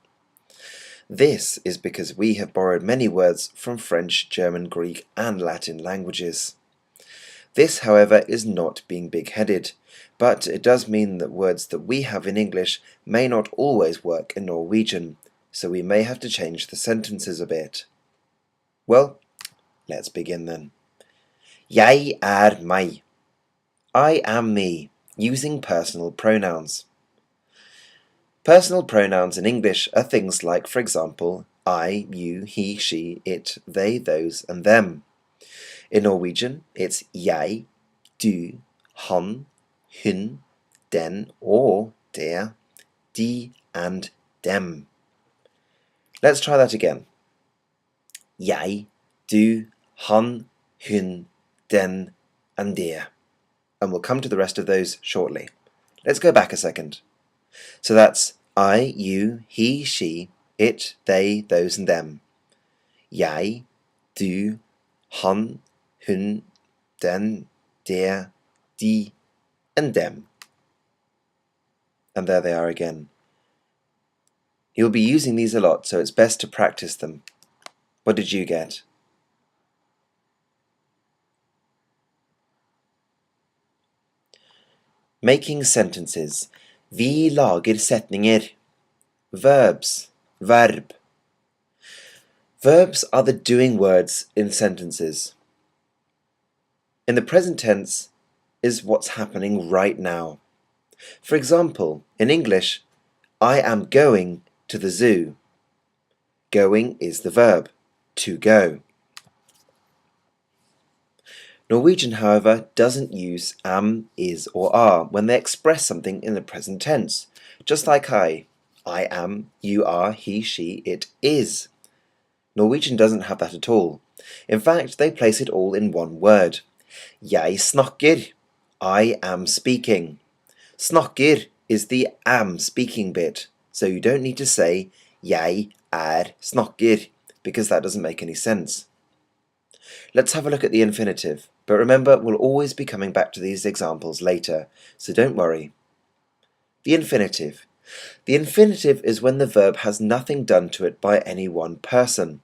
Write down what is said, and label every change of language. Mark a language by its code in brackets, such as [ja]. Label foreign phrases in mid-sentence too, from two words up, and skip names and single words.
[en] This is because we have borrowed many words from French, German, Greek, and Latin languages. This, however, is not being big-headed, but it does mean that words that we have in English may not always work in Norwegian, so we may have to change the sentences a bit. Well, let's begin then. [no] Jeg meg. [en] I am me, using personal pronouns. Personal pronouns in English are things like, for example, I, you, he, she, it, they, those, and them. In Norwegian, it's [no] jeg, du, han, hun, den, [en] or [no] der, de, [en] and dem. Let's try that again. [no] Jeg, du, han, hun, den, [en] and der. And we'll come to the rest of those shortly. Let's go back a second. So that's I, you, he, she, it, they, those, and them. [no] Jeg, du, han, hun, den, der, de, [en] and dem. And there they are again. You'll be using these a lot, so it's best to practice them. What did you get? Making sentences. [no] Vi lager setninger. [en] Verbs. Verb. Verbs are the doing words in sentences. In the present tense is what's happening right now. For example, in English, I am going to the zoo. Going is the verb, to go. Norwegian, however, doesn't use am, is, or are when they express something in the present tense, just like I am, you are, he, she, it is. Norwegian doesn't have that at all. In fact, they place it all in one word. [no] Jeg snakker. [en] I am speaking. Snakker is the am speaking bit, so you don't need to say [no] jeg snakker, [en] because that doesn't make any sense. Let's have a look at the infinitive, but remember we'll always be coming back to these examples later, so don't worry. The infinitive. The infinitive is when the verb has nothing done to it by any one person.